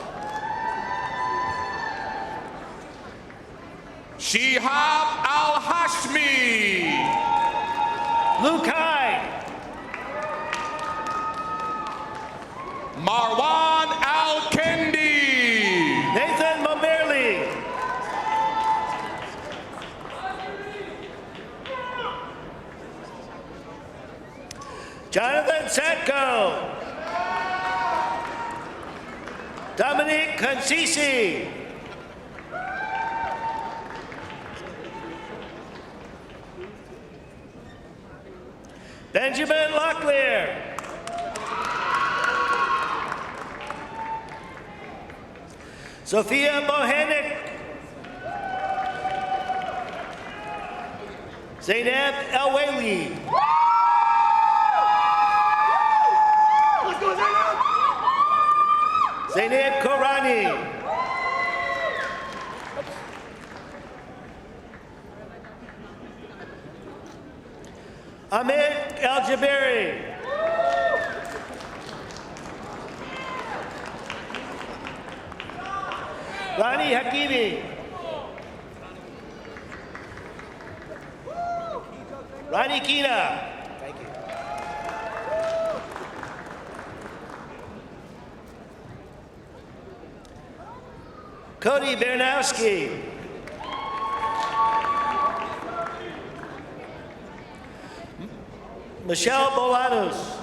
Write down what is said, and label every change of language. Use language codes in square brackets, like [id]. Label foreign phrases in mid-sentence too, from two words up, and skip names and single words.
[en] Shihab Al-Hashmi. Luke Hyde. Marwan Al-Kendi. Nathan Momerly. Jonathan Satko. Dominique Concisi. Benjamin Locklear. Sophia Bohanik. Zainab El-Waili. Zainab Korani. Ahmed Al-Jabari. Rani Hakimi. Rani Kina. Thank you. Cody Bernowski. Michelle Bolanos.